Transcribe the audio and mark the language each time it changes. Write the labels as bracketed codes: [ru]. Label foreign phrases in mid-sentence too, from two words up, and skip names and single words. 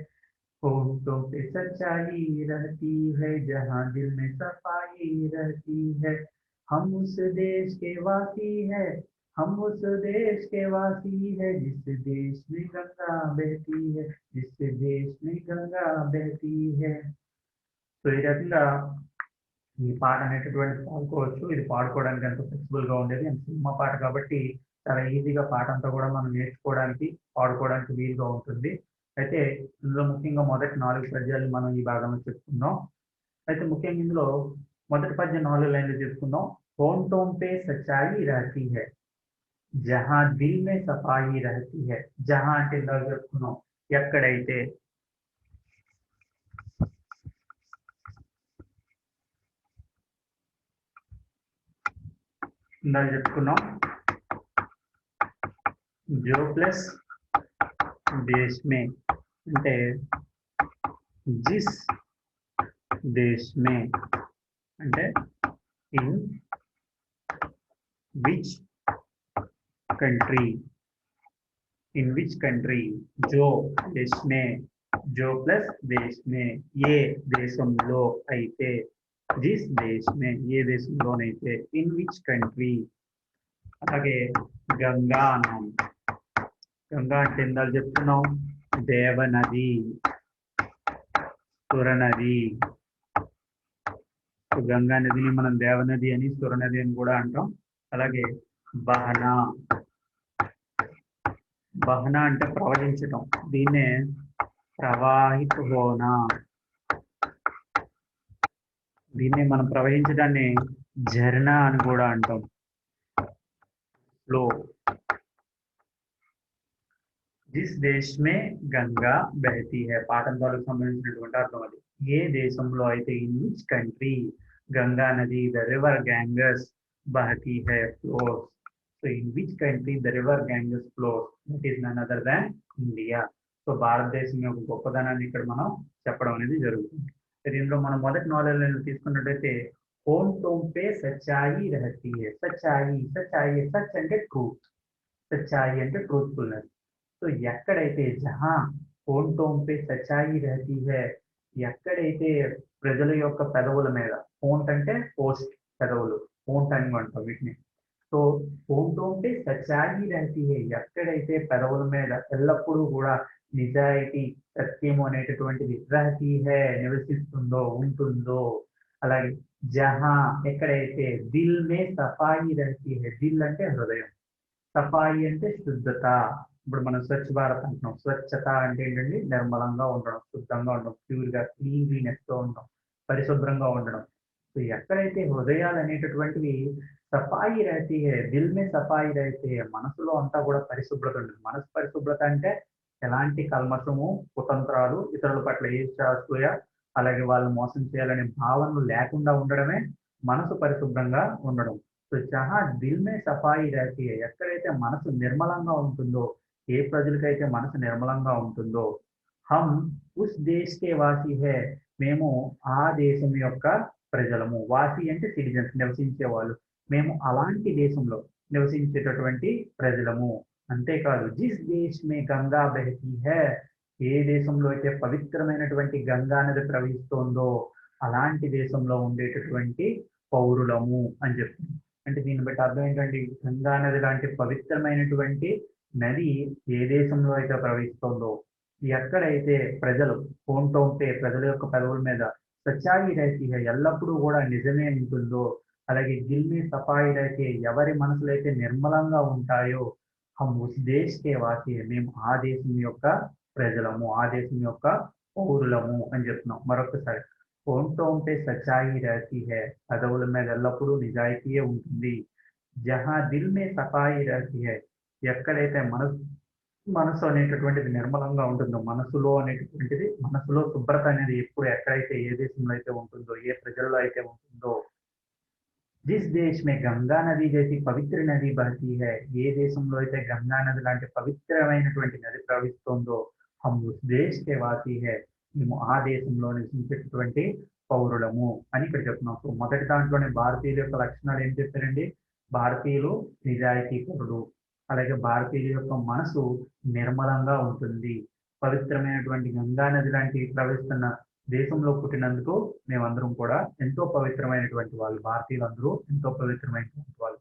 [hi] होठों पे सच्चाई रहती है, जहाँ दिल में सफाई रहती है। हम उस देश के वासी है, हम उस देश के वासी है, जिस देश में गंगा बहती है, जिस देश में गंगा बहती है। [te] సో ఈ రకంగా ఈ పాట అనేటటువంటి పాడుకోవచ్చు. ఇది పాడుకోవడానికి ఎంతో ఫ్లెక్సిబుల్ గా ఉండేది. అండ్ సినిమా పాట కాబట్టి చాలా ఈజీగా పాట అంతా కూడా మనం నేర్చుకోవడానికి, పాడుకోవడానికి వీలుగా ఉంటుంది. అయితే ఇందులో ముఖ్యంగా మొదటి 4 పద్యాలు మనం ఈ భాగంలో చెప్పుకుందాం. అయితే ముఖ్యంగా ఇందులో మొదటి పద్యం 4 లైన్లు చెప్పుకుందాం. [hi] होंठों पे सच्चाई रहती है, जहाँ दिल में सफाई रहती है. [te] జహా అంటే ఇందాక చెప్పుకున్నాం ఎక్కడైతే, ఇందాక చెప్పుకున్నాం [hi] जो प्लस देश में [te] అంటే [hi] जिस देश में [te] అంటే in [en] which country, in which country, [hi] जो देश में, जो प्लस देश में, [te] ఏ దేశంలో అయితే, [hi] जिस देश में [te] ఏ దేశంలోనైతే, [en] in which country. [te] అలాగే గంగా అన్నాం. గంగా అంటే ఇందాక చెప్తున్నాం దేవనది, సురనది. గంగా నదిని మనం దేవనది అని, సురనది అని కూడా అంటాం. అలాగే బహనా, బహనా అంటే ప్రవహించటం, దీన్నే [hi] प्रवाहित होना, [te] దీన్ని మనం ప్రవహించడాన్ని झरना అని కూడా అంటాం. ఫ్లో. [hi] जिस देश में गंगा बहती है, [te] పాఠం ద్వారా సంబంధించినటువంటి అర్థం అది. ఏ దేశంలో అయితే, [en] in which country [te] గంగా నది, [en] the river Ganges [hi] बहती है, [en] flows. So in which country the river Ganges flows? That is none other than India. [te] సో భారతదేశం యొక్క గొప్పదనాన్ని ఇక్కడ మనం చెప్పడం అనేది జరుగుతుంది. దీనిలో మనం మొదటి 4 లైన్లు తీసుకున్నట్టయితే [hi] होंठों पे सच्चाई रहती है. [te] సచ్చాయి, సచ్చాయి, సచ్ అంటే ట్రూత్, సచ్చాయి అంటే ట్రూత్ఫుల్నెస్. సో ఎక్కడైతే [hi] జహా होंठों पे सच्चाई रहती है, [te] ఎక్కడైతే ప్రజల యొక్క పెదవుల మీద, ఫోంట్ అంటే పోస్ట్, పెదవులు, ఫోంట్ అని అంటాం వీటిని. [hi] సో होंठों पे सच्चाई रहती है, [te] ఎక్కడైతే పెదవుల మీద ఎల్లప్పుడూ కూడా నిజాయితీ, సత్యము అనేటటువంటిది [hi] रहती है [te] నివసిస్తుందో, ఉంటుందో. అలాగే జహా ఎక్కడైతే, [hi] दिल में सफाई रहती है, [te] దిల్ అంటే హృదయం, సఫాయి అంటే శుద్ధత. ఇప్పుడు మనం స్వచ్ఛ భారత్ అంటున్నాం. స్వచ్ఛత అంటే ఏంటండి, నిర్మలంగా ఉండడం, శుద్ధంగా ఉండడం, ప్యూర్ గా, క్లీన్లీనెస్ తో ఉండడం, పరిశుభ్రంగా ఉండడం. సో ఎక్కడైతే హృదయాలు అనేటటువంటివి [hi] सफाई रहती है, दिल में सफाई रहती है, [te] మనసులో అంతా కూడా పరిశుభ్రత ఉంటుంది. మనసు పరిశుభ్రత అంటే ఎలాంటి కల్మషము, కుతంత్రాలు, ఇతరుల పట్ల ఈర్ష్యాసూయ, అలాగే వాళ్ళు మోసం చేయాలనే భావనలు లేకుండా ఉండడమే మనసు పరిశుభ్రంగా ఉండడం. [hi] सो जहाँ दिल में सफाई रहती है, [te] ఎక్కడైతే మనసు నిర్మలంగా ఉంటుందో, ఏ ప్రజలకైతే మనసు నిర్మలంగా ఉంటుందో, [hi] हम उस देश के वासी हैं, [te] మేము ఆ దేశం యొక్క ప్రజలము. వాసి అంటే సిటిజన్స్, నివసించే వాళ్ళు. మేము అలాంటి దేశంలో నివసించేటటువంటి ప్రజలము. [hi] అంతేకాదు जिस देश में गंगा बहती है, [te] ఏ దేశంలో అయితే పవిత్రమైనటువంటి గంగా నది ప్రవహిస్తోందో అలాంటి దేశంలో ఉండేటటువంటి పౌరులము అని చెప్తుంది. అంటే దీన్ని బట్టి అర్థం ఏంటంటే, గంగా నది లాంటి పవిత్రమైనటువంటి నది ఏ దేశంలో అయితే ప్రవహిస్తోందో, ఎక్కడైతే ప్రజలు ఫోన్తో ఉంటే ప్రజల యొక్క పెదవుల మీద [hi] सच्चाई रहती है, [te] ఎల్లప్పుడూ కూడా నిజమే ఉంటుందో, అలాగే [hi] दिल में सफाई रहती है, [te] ఎవరి మనసులు అయితే నిర్మలంగా ఉంటాయో, [hi] हम उस देश के वासी हैं, [te] మేము ఆ దేశం యొక్క ప్రజలము, ఆ దేశం యొక్క పౌరులము అని చెప్తున్నాం. మరొకసారి, [hi] होंठों पे सच्चाई रहती है, [te] పెదవుల మీద ఎల్లప్పుడూ నిజాయితీయే ఉంటుంది. [hi] जहाँ दिल में सफाई रहती है, [te] ఎక్కడైతే మనసు అనేటటువంటిది నిర్మలంగా ఉంటుందో, మనసులో అనేటటువంటిది, మనసులో శుభ్రత అనేది ఎప్పుడు ఎక్కడైతే, ఏ దేశంలో అయితే ఉంటుందో, ఏ ప్రజల్లో అయితే ఉంటుందో, [hi] जिस देश में गंगा नदी जैसी पवित्र नदी बहती है, [te] ఏ దేశంలో అయితే గంగా నది లాంటి పవిత్రమైనటువంటి నది ప్రవహిస్తోందో, [hi] हम उस देश के वासी हैं, [te] మేము ఆ దేశంలో నివసించేటటువంటి పౌరులము అని ఇక్కడ చెప్తున్నాం. సో మొదటి దాంట్లోనే భారతీయుల యొక్క లక్షణాలు ఏం చెప్పారండి? భారతీయులు నిజాయితీపరులు, అలాగే భారతీయుల యొక్క మనసు నిర్మలంగా ఉంటుంది, పవిత్రమైనటువంటి గంగా నది లాంటి ప్రవహిస్తున్న దేశంలో పుట్టినందుకు మేమందరం కూడా ఎంతో పవిత్రమైనటువంటి వాళ్ళు, భారతీయులందరూ ఎంతో పవిత్రమైనటువంటి వాళ్ళు.